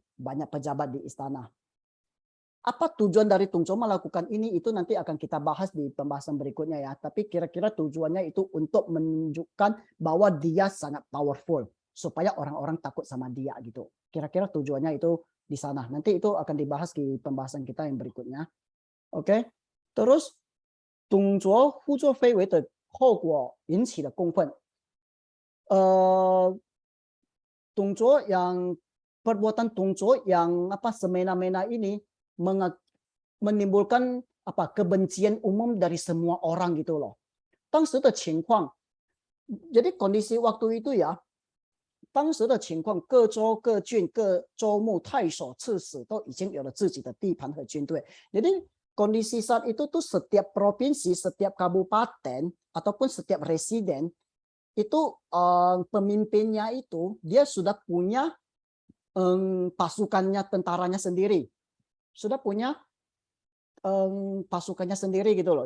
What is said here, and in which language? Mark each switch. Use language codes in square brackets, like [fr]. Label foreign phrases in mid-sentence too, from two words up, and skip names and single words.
[id] Banyak pejabat di istana. Apa tujuan dari Tung Zhuo melakukan ini, itu nanti akan kita bahas di pembahasan berikutnya ya. Tapi kira-kira tujuannya itu untuk menunjukkan bahwa dia sangat powerful, supaya orang-orang takut sama dia gitu. Kira-kira tujuannya itu di sana. Nanti itu akan dibahas di pembahasan kita yang berikutnya. Oke. Terus Tung Zhuo [zh] 胡作非为的后果引起了公愤。 [id] Tung Zhuo yang perbuatan Tung Zhuo yang semena-mena ini menimbulkan kebencian umum dari semua orang gitu loh. [zh] 当时的情况， [id] jadi kondisi waktu itu ya, [zh] 当时的情况，各州、各郡、各州牧、太守、刺史都已经有了自己的地盘和军队。 [id] Jadi kondisi saat itu tuh setiap provinsi, setiap kabupaten ataupun setiap residen itu pemimpinnya itu dia sudah punya pasukannya, tentaranya sendiri, sudah punya pasukannya sendiri gitu loh.